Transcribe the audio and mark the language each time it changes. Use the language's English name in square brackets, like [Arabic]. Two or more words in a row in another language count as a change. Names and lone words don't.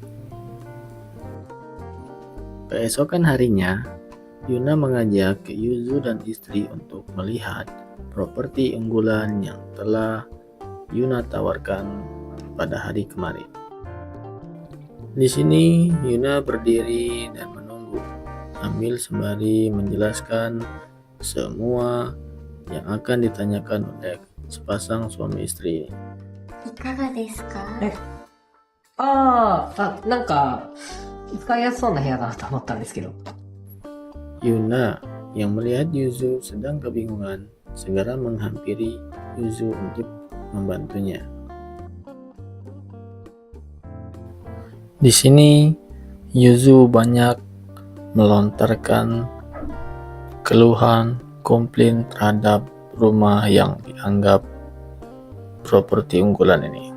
[Indonesian] Keesokan harinya, Yuna mengajak Yuzu dan istri untuk melihat properti unggulan yang telah Yuna tawarkan pada hari kemarin. Di sini Yuna berdiri dan menunggu sambil sembari menjelaskan semua yang akan ditanyakan oleh sepasang suami istri. [Japanese] いかがですか？なんか、使いやすそうな部屋だなと思ったんですけど。 [Indonesian] Yuna yang melihat Yuzu sedang kebingungan segera menghampiri Yuzu untuk membantunya. Di sini Yuzu banyak melontarkan keluhan, komplain terhadap rumah yang dianggap properti unggulan ini.